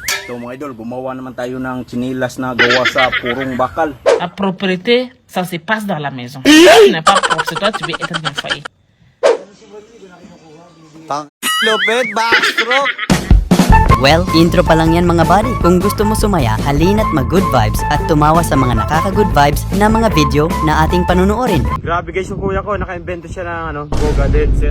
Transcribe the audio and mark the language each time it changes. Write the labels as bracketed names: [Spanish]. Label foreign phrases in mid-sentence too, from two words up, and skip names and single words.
[Filipino] Ito mga idol, gumawa naman tayo ng chinilas na gawa sa purong bakal. [French] La propriété, ça se passe dans la maison. Si tu n'es pas propre, c'est toi, tu veux être bien foyer. [Filipino] Lupit, backstroke! Well, intro pa lang yan mga buddy. Kung gusto mo sumaya, halina't mag- [English] good vibes [Filipino] at tumawa sa mga nakaka- [English] good vibes [Filipino] na mga video na ating panunuorin. Grabe guys, yung kuya ko, naka-invento siya ng Boga headset.